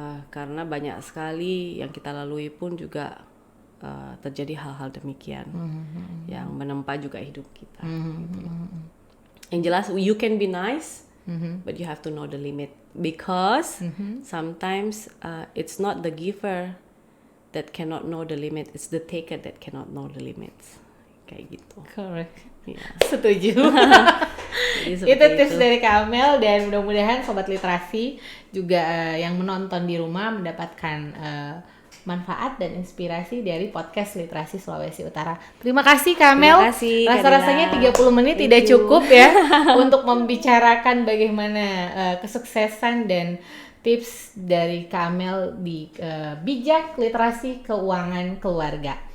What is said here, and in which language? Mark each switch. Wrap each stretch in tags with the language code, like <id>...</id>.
<id>Karena banyak sekali yang kita lalui pun juga terjadi hal-hal demikian yang menempa juga hidup kita. Gitu. Yang jelas</id> <en>you can be nice, but you have to know the limit, because sometimes it's not the giver that cannot know the limit, it's the taker that cannot know the limits.</en> <id>Kayak gitu.</id> <en>Correct. Yeah.</en> <id>Setuju. Itu tips dari Kamel, dan mudah-mudahan sobat literasi juga yang menonton di rumah mendapatkan manfaat dan inspirasi dari podcast Literasi Sulawesi Utara. Terima kasih Kamel. Terima kasih. Rasa-rasanya 30 menit tidak cukup ya untuk membicarakan bagaimana kesuksesan dan tips dari Kamel di bijak literasi keuangan keluarga.</id>